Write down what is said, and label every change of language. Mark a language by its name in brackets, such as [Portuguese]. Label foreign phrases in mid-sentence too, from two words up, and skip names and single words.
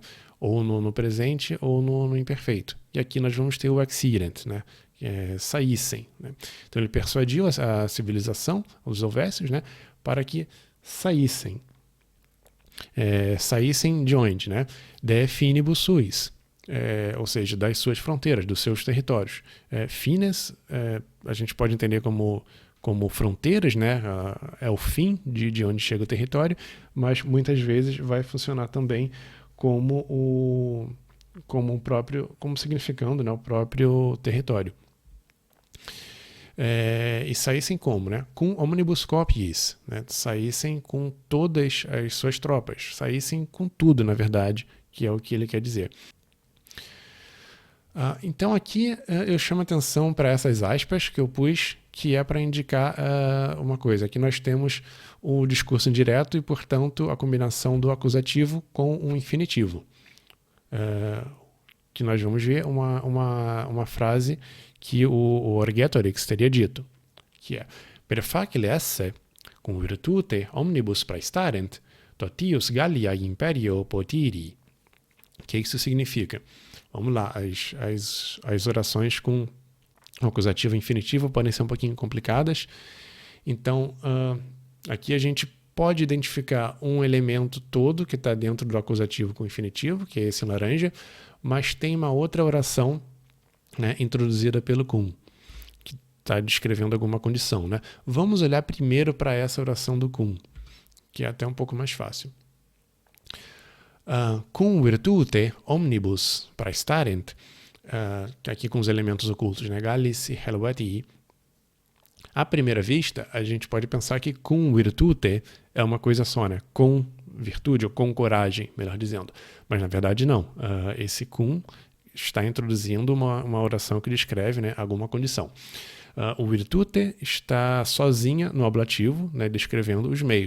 [Portuguese] Ou no presente ou no imperfeito. E aqui nós vamos ter o accident, né? Que é saíssem. Né? Então ele persuadiu a civilização, os Helvécios, né? Para que saíssem. Saíssem de onde? Né? [Latin] De finibus suis. [Portuguese] Ou seja, das suas fronteiras, dos seus territórios. Fines, a gente pode entender como fronteiras, né? É o fim de onde chega o território, mas muitas vezes vai funcionar também como significando, né, o próprio território. E saíssem como? Né? [Latin] Com omnibus copiis, [Portuguese] né? Saíssem com todas as suas tropas, saíssem com tudo, na verdade, que é o que ele quer dizer. Então aqui eu chamo atenção para essas aspas que eu pus, que é para indicar uma coisa. Aqui nós temos o discurso indireto e, portanto, a combinação do acusativo com o infinitivo. Que nós vamos ver uma frase que o orgetorix teria dito, que é [Latin] per facile esse, cum virtute omnibus praestarent, totius Gallia imperio potiri. [Portuguese] O que isso significa? Vamos lá, as orações com acusativo e infinitivo podem ser um pouquinho complicadas. Então, aqui a gente pode identificar um elemento todo que está dentro do acusativo com infinitivo, que é esse laranja, mas tem uma outra oração, né, introduzida pelo cum, que está descrevendo alguma condição. Né? Vamos olhar primeiro para essa oração do cum, que é até um pouco mais fácil. [Latin] Cum virtute omnibus praestarent, [Portuguese] aqui com os elementos ocultos, né? Gallis e helvetii. À primeira vista, a gente pode pensar que [Latin] cum virtute [Portuguese] é uma coisa só, né? Com virtude ou com coragem, melhor dizendo. Mas na verdade não. Esse cum está introduzindo uma oração que descreve, né, alguma condição. O virtute está sozinha no ablativo, né, descrevendo os meios.